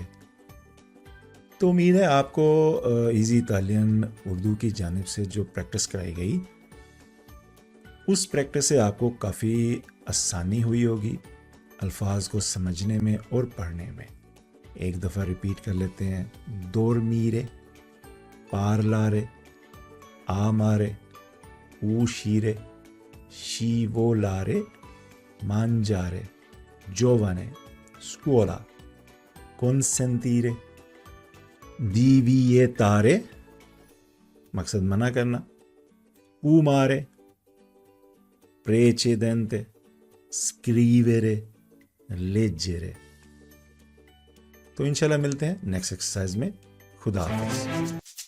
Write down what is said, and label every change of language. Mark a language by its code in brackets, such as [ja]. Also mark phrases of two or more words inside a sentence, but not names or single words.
[hi] तो उम्मीद है आपको इजी इटालियन उर्दू की जानिब से जो प्रैक्टिस कराई गई उस प्रैक्टिस से आपको काफ़ी आसानी हुई होगी अल्फाज को समझने में और पढ़ने में। एक दफ़ा रिपीट कर लेते हैं, दोरमीरे, [it] parlare, amare, uscire, scivolare, mangiare, giovane, scuola, consentire, divietare, [hi] मकसद मना करना, [it] fumare, precedente, scrivere, leggere। [hi] तो इंशाल्लाह मिलते हैं नेक्स्ट एक्सरसाइज में। खुदा हाफिज़।